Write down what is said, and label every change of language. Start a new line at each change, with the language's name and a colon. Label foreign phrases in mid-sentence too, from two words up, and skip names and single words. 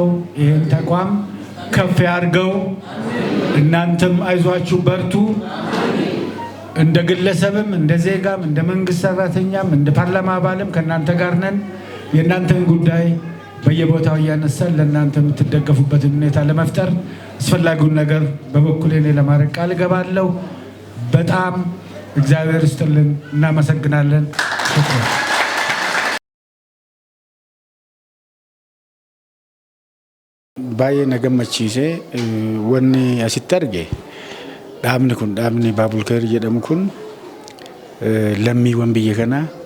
Amharic: ይሄን ተቋም ከፍ ያርገው። እናንተም አይዟችሁ በርቱ። እንደ ግለሰብም እንደ ዜጋም እንደ መንግስት ሰራተኛም እንደ ፓርላማ አባልም ከእናንተ ጋር ነን። የእናንተን ጉዳይ በየቦታው እያነሳን ለእናንተ የምትደገፉበትን ሁኔታ ለመፍጠር አስፈላጊውን ነገር በበኩሌ እኔ ለማድረግ ቃል እገባለሁ። በጣም እግዚአብሔር ይስጥልን። እናመሰግናለን።
Oromo: baay'ee na gammachiise wanni asitti arge dhaabni baabul kayir jedhamu kun lammiiwwan biyya kanaa